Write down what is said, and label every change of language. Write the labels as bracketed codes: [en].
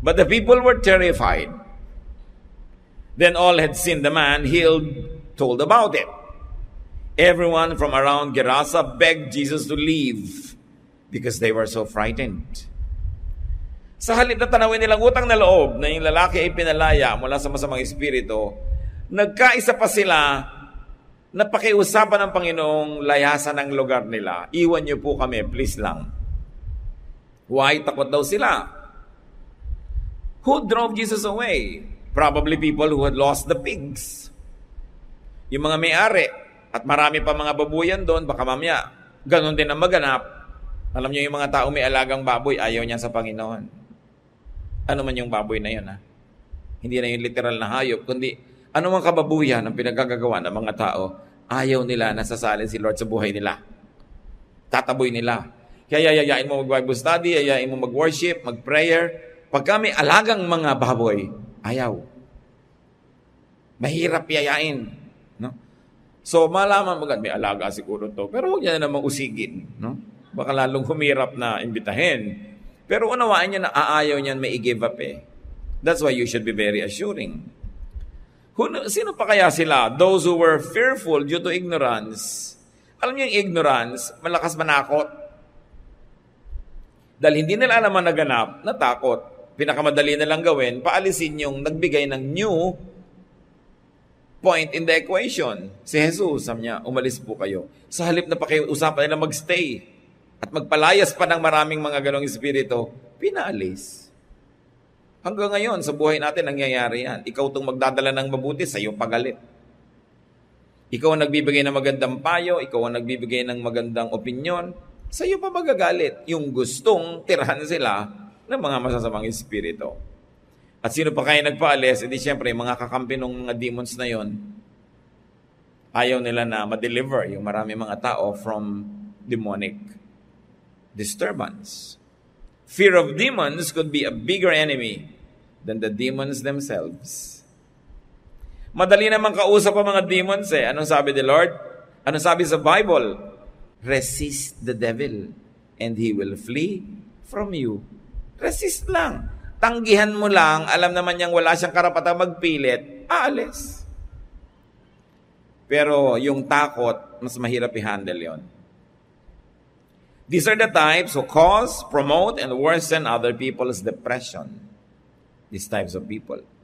[en] But the people were terrified. Then all had seen the man healed, told about it. Everyone from around Gerasa begged Jesus to leave because they were so frightened. [tl] Sa halip na tanawin nilang utang na loob na yung lalaki ay pinalaya mula sa masamang espiritu, nagkaisa pa sila na pakiusapan ng Panginoong layasan ang lugar nila. Iwan niyo po kami, please lang. Why? Takot daw sila. [en] Who drove Jesus away? Probably people who had lost the pigs. [tl] Yung mga may-ari at marami pa mga babuyan doon, baka mamaya, ganun din ang maganap. Alam niyo yung mga tao may alagang baboy, ayaw niya sa Panginoon. Ano man yung baboy na yun, ha? Hindi na yung literal na hayop, kundi ano mang kababuyan ang pinagkagagawa ng mga tao, ayaw nila na sasalin si Lord sa buhay nila. Tataboy nila. Kaya yayain mo mag-Bible study, yayain mo mag-worship, mag-prayer. Pagka may alagang mga baboy, ayaw. Mahirap yayain. No? So, malaman mo, may alaga siguro to. Pero huwag niya na namang usigin. No? Baka lalong humirap na imbitahin. Pero unawaan niya na aayaw niyan may i-give up eh. [en] That's why you should be very assuring. [tl] Sino pa kaya sila? [en] Those who were fearful due to ignorance. [tl] Alam niyo yung ignorance, malakas manakot. Dahil hindi nila alam ang naganap, natakot. Pinakamadali na lang gawin, paalisin yung nagbigay ng [en] new point in the equation. [tl] Si Jesus, sabi niya, umalis po kayo. Sa halip na pakiusapan nila magstay at magpalayas pa ng maraming mga ganong espiritu, pinaalis. Hanggang ngayon, sa buhay natin, nangyayari yan. Ikaw itong magdadala ng mabuti, sa'yo pagalit. Ikaw ang nagbibigay ng magandang payo, ikaw ang nagbibigay ng magandang opinyon, sa'yo pa magagalit. Yung gustong tirahan sila ng mga masasamang espiritu. At sino pa kaya nagpaalis? Hindi siyempre, mga kakampi ng mga demons na yon, ayaw nila na ma-deliver yung marami mga tao [en] from demonic disturbance. Fear of demons could be a bigger enemy than the demons themselves. [tl] Madali naman kausap ang mga demons eh. Anong sabi ni Lord? Anong sabi sa Bible? [en] Resist the devil and he will flee from you. Resist lang. [tl] Tanggihan mo lang, alam naman niyang wala siyang karapatang magpilit, aalis. Pero yung takot, mas mahirap i-handle yon. [en] These are the types who cause, promote, and worsen other people's depression. These types of people.